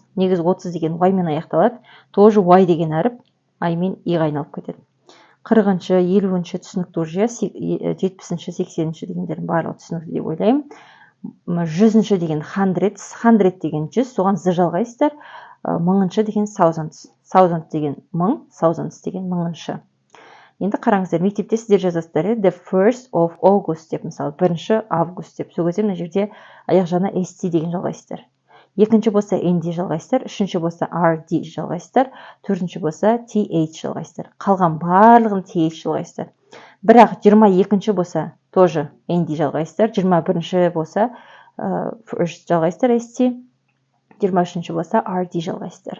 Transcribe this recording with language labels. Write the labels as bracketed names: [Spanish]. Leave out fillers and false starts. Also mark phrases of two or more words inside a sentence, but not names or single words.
[Kazakh] Негізі 30 деген Y мен аяқталады. Тоже Y деген әріп I мен E айналып кетеді. 40-шы, 50-ші түсінікті уже, 70-ші, 80-ші дегендердің барлығы түсінікті деп ойлаймын. 100-ші деген 100, 100 деген 100, соған з жалғайсыздар. 1000-ші деген thousands, thousand деген 1000, thousands деген 1000-шы. Енді қараңыздар, мектепте сіздер жазасыздар, [English] the 1st of August [Kazakh] деп, мысалы, 1-ші август деп. Сол кезде мына жерде аяқ жағына st деген жалғайсыздар. Екінші болса nd жалғайсыздар, үшінші болса rd жалғайсыздар, төртінші болса th жалғайсыздар. Қалған барлығын th жалғайсыздар. Бірақ 22-ші болса тоже nd жалғайсыздар, 21-ші болса first жалғайсыздар st, 23-ші болса rd жалғайсыздар.